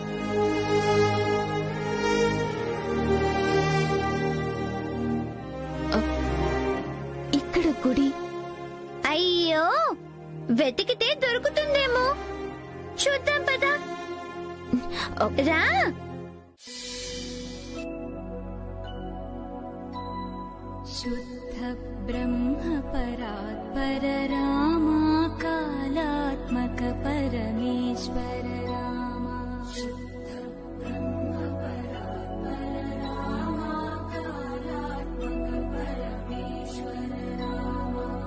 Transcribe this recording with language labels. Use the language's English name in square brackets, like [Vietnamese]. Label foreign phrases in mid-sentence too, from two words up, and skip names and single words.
[Telugu] ఇక్కడ గుడి? అయ్యో, వెతికితే దొరుకుతుందేమో, చూద్దాం పదా. రా. [Sanskrit] शुद्ध ब्रह्म परात्पर रामा कालात्मक परमेश्वर रामा शुद्ध ब्रह्म परात्पर रामा कालात्मक परमेश्वर रामा